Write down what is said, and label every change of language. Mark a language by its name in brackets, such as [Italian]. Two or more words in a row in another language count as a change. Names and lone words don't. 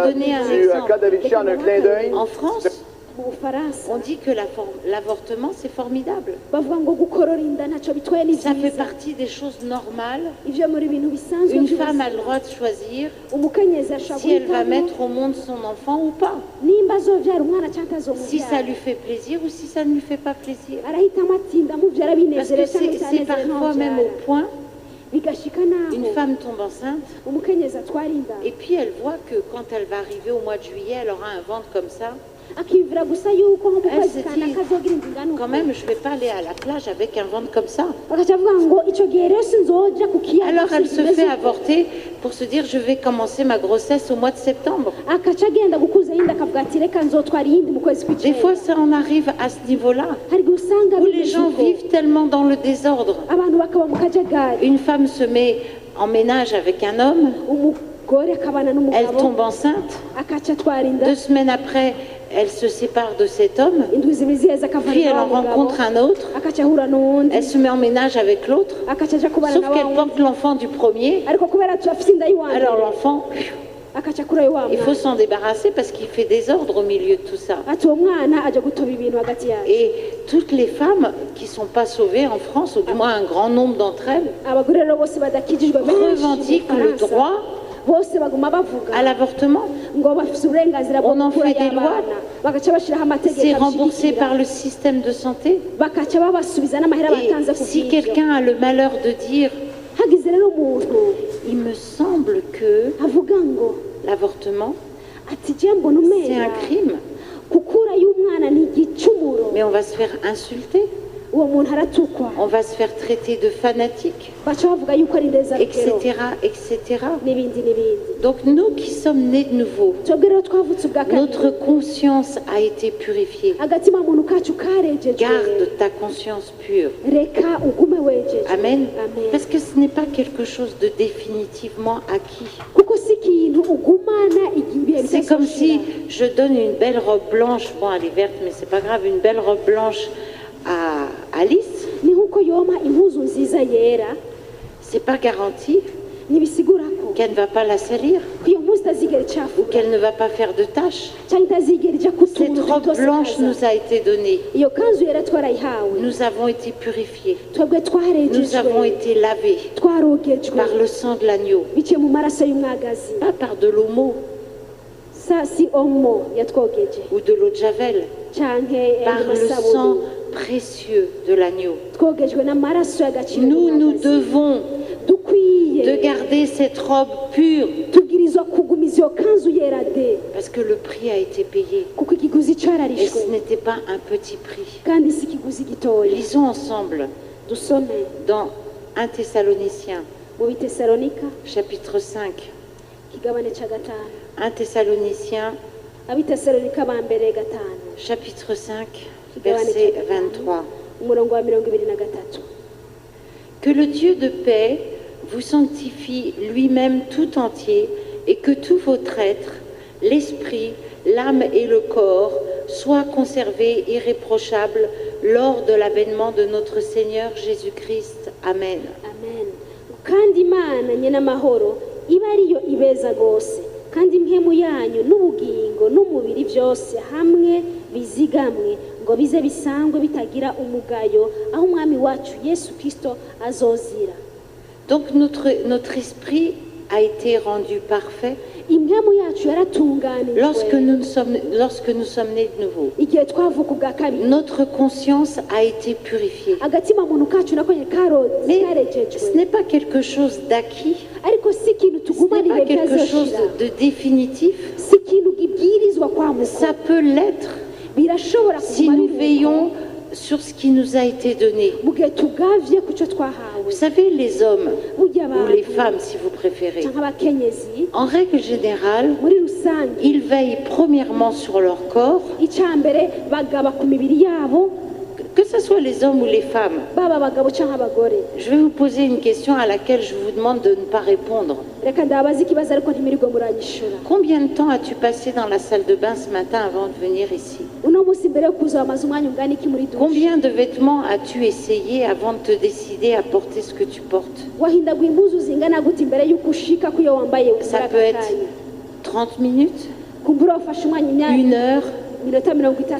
[French] Parle donner un du exemple. cas d'Alicia en un clin d'œil. En France, [Rundi] mu bufaransa [French] on dit que l'avortement, c'est formidable. [Rundi] bavuga ngo gukorora inda ntacyo bitwaye ni [French] Ça fait [Rundi] byiza [French] partie des choses normales. [Rundi] ibyo muri bintu bisanzwe [French] Une [Rundi] by'ubuzima. [French] femme a le droit de choisir [Rundi] umukenyezi ashobora [French] si elle va [Rundi] guhitamo [French] mettre au monde son enfant ou pas. [Rundi] nimba azobyara umwana cyangwa [French] Si ça [Rundi] atazomubyara [French] lui fait plaisir ou si ça ne lui fait pas plaisir. [Rundi] arahitamo ati ndamubyara [French] Parce [Rundi] binezerewe [French] que [Rundi] cyangwa [French] c'est [Rundi] bitanezerewe [French] parfois même [Rundi] ntamubyara [French] au point, [Rundi] bigashika naho [French] une femme tombe enceinte [Rundi] umukenyezi atwara inda [French] et puis elle voit que quand elle va arriver au mois de juillet, elle aura un ventre comme ça. [Rundi] akiyumvira gusa yuko nko mu [French] Elle [Rundi] kwezi [French] se [Rundi] kana [French] dit, [Rundi] kazogira inda ingana uko [French] Quand même, je ne vais pas aller à la plage avec un ventre comme ça. [Rundi] bagaca bavuga ngo icyo gihe rero sinzoja ku kiyaga [French] Alors elle se [Rundi] kimeze [French] fait [Rundi] uko. [French] avorter pour se dire je vais commencer ma grossesse au mois de septembre. [Rundi] akaca agenda gukuza yindi akavuga ati reka nzotwara iyindi mu kwezi [French] Des [Rundi] kw'icyenda [French] fois, ça en arrive à ce niveau-là, [Rundi] hari igihe usanga [French] où les [Rundi] bimeze [French] gens [Rundi] uko. [French] vivent tellement dans le désordre. [Rundi] abantu bakaba mu kajagari [French] Une femme se met en ménage avec un homme, [Rundi] umugore akabana [French] elle [Rundi] n'umugabo [French] tombe enceinte. [Rundi] akaca atwara inda [French] 2 semaines après, elle se sépare de cet homme, [Rundi] indwi zibiri ziheze akavana [French] puis [Rundi] na [French] elle [Rundi] wa [French] en [Rundi] mugabo [French] rencontre un autre, [Rundi] akaca ahura n'uwundi [French] elle se met en ménage avec l'autre, [Rundi] akaca aja kubana [French] sauf [Rundi] na wa [French] qu'elle [Rundi] wundi [French] porte l'enfant du premier. [Rundi] ariko kubera afite inda y'uwa [French] Alors [Rundi] mbere [French] l'enfant, [Rundi] akaca kuri uyu wa [French] il faut [Rundi] mwana [French] s'en débarrasser parce qu'il fait désordre au milieu de tout ça. [Rundi] ati uwo mwana aja gutoba ibintu hagati yacu [French] Et toutes les femmes qui ne sont pas sauvées en France, ou du moins un grand nombre d'entre elles, [Rundi] abagore rero bose badakijijwe benshi mu [French] revendiquent le [Rundi] Bufaransa, [French] droit [Rundi] bose baguma bavuga [French] à l'avortement. [Rundi] ngo bafite uburenganzira bwo [French] On en [Rundi] gukura [French] fait des [Rundi] y'abana bagaca bashyiraho amategeko [French] C'est remboursé [Rundi] abishyigikira [French] par le système de santé. [Rundi] bakaca babasubiza n'amahera batanze [French] Et [Rundi] ku [French] si [Rundi] bw'ibyo [French] quelqu'un a le malheur de dire [Rundi] hagize rero umuntu [French] il me semble que [Rundi] avuga ngo [French] l'avortement, [Rundi] ati je mbona [French] c'est [Rundi] umwera [French] un crime, [Rundi] gukura y'umwana ni igicumuro [French] mais on va se faire insulter, [Rundi] uwo muntu aratukwa [French] on va se faire traiter de fanatique, [Rundi] baca bavuga yuko ari indezarugero [French] etc., etc. [Rundi] n'ibindi n'ibindi [French] Donc nous qui sommes nés de nouveau, [Rundi] twebwe rero twavutse ubwa [French] notre [Rundi] kabiri [French] conscience a été purifiée. [Rundi] agatima muntu kacu karejejwe [French] Garde ta conscience pure. [Rundi] reka ugume wejeje [French] Amen. [Rundi] Amen. [French] Parce que ce n'est pas quelque chose de définitivement acquis. [Rundi] kuko si ikintu ugumana igihe [French] C'est comme si je donne une belle robe blanche, bon elle est verte mais c'est pas grave, une belle robe blanche à Alice, [Rundi] ni nk'uko yoma impuzu nziza yera [French] c'est pas garanti [Rundi] ntibisigura ko [French] qu'elle ne va pas la salir [Rundi] ko iyo mpuzu itazigera [French] ou [Rundi] icafuka [French] qu'elle ne va pas faire de tâches. [Rundi] cyangwa itazigera ija ku [French] Cette [Rundi] tuntu [French] robe [Rundi] dutose [French] blanche [Rundi] kaza. [French] nous a été donnée. [Rundi] iyo kanzu yera twarayihawe [French] Nous avons été purifiés. [Rundi] twebwe [French] Nous avons [Rundi] twarejejwe [French] été lavés [Rundi] twarogejwe [French] par le sang de l'agneau, [Rundi] biciye mu maraso y'umwagazi [French] pas par de l'homo [Rundi] sa si omo yatwogeje [French] ou de l'eau de Javel, [Rundi] canke [French] par le sang [Rundi] masabuni [French] précieux de l'agneau. [Rundi] twogejwe n'amaraso y'agaciro [French] Nous [Rundi] y'umwagazi. [French] devons [Rundi] dukwiye [French] de garder cette robe pure [Rundi] tubwirizwa kugumiza iyo kanzu yera de [French] parce que le prix a été payé [Rundi] kuko ikiguzi [French] et [Rundi] cararishwe [French] ce n'était pas un petit prix. [Rundi] kandi si ikiguzi gitoya [French] Lisons ensemble [Rundi] dusome [French] dans 1 Thessaloniciens [Rundi] mu bitesalonika [French] chapitre 5. [Rundi] ikigabane ca gatanu [French] 1 Thessaloniciens [Rundi] abitesalonika ba mbere gatanu [French] chapitre 5 verset 23. [Rundi] umurongo wa 23. [French] Que le Dieu de paix vous sanctifie lui-même tout entier et que tout votre être, l'esprit, l'âme et le corps soient conservés irréprochables lors de l'avènement de notre Seigneur Jésus-Christ. Amen. [Rundi] amen kandi imana nyene amahoro iba ariyo ibeza rwose kandi impemu yanyu n'ubugingo n'urugingo n'umubiri byose hamwe bizigamwe ngo bize bisangwe bitagira umugayo aho umwami wacu Yesu Kristo azozira. [French] Donc notre esprit a été rendu parfait [Rundi] imwemu yacu yaratunganijwe [French] lorsque nous sommes nés de nouveau. [Rundi] igihe twavuka ubwa kabiri [French] Notre conscience a été purifiée. [Rundi] agatima muntu kacu nako [French] Mais [Rundi] karejejwe [French] ce n'est pas quelque chose d'acquis, [Rundi] ariko si ikintu [French] ce n'est [Rundi] tugumanire [French] pas quelque chose [Rundi] bitazoshira [French] de définitif. [Rundi] si ikintu gibwirizwa kwamuka [French] Ça peut l'être [Rundi] birashobora [French] si [Rundi] kuguma [French] nous [Rundi] biruko [French] veillons sur ce qui nous a été donné. [Rundi] mu gihe tugavye ku cyo twahawe [French] Vous savez, les hommes [Rundi] burya [French] ou les [Rundi] abantu [French] femmes, si vous préférez, [Rundi] canke abakenyezi [French] en règle générale, [Rundi] muri rusange [French] ils veillent premièrement sur leur corps, [Rundi] icambere bagaba ku mibiri yabo [French] que ce soit les hommes ou les femmes. [Rundi] baba abagabo canke abagore. [French] Je vais vous poser une question à laquelle je vous demande de ne pas répondre. [Rundi] reka ndabaza ikibazo ariko ntimirirwe muranyishura. [French] Combien de temps as-tu passé dans la salle de bain ce matin avant de venir ici? [Rundi] uno munsi mbere yo kuza wamaze umwanya ungana iki muri dushe? [French] Combien de vêtements as-tu essayé avant de te décider à porter ce que tu portes? [Rundi] wahindagwa impuzu zingana gute imbere y'uko ushika ko iyo wambaye [French] Ça peut être 30 minutes, [Rundi] kumbura wafashe umwanya imyanya [French] 1 heure, [Rundi] minota 30